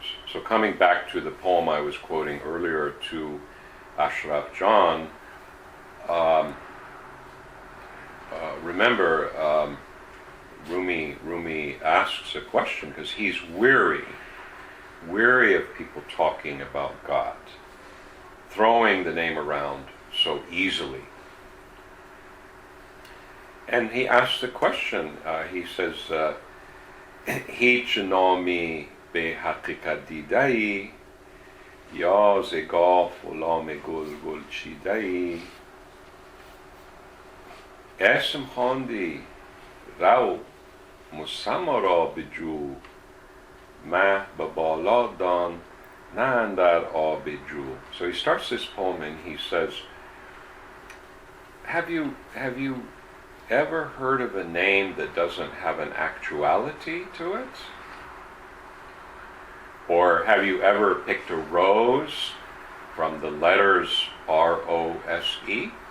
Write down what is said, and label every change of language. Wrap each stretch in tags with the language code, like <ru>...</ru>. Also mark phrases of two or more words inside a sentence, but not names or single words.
<en>So coming back to the poem I was quoting earlier to Ashraf John, remember Rumi asks a question because he's weary of people talking about God, throwing the name around so easily. And he asks the question, he says,</en> <fa>هیچ نامی بی حقیقت دیده‌ای، یا ز گاف غلام گل گل چیده‌ای, اسم خواندی رو مسما را بجو مه به بالا دان نه اندر آب جو.</fa> <en>So he starts this poem and he says, have you ever heard of a name that doesn't have an actuality to it? Or have you ever picked a rose from the letters R-O-S-E?</en>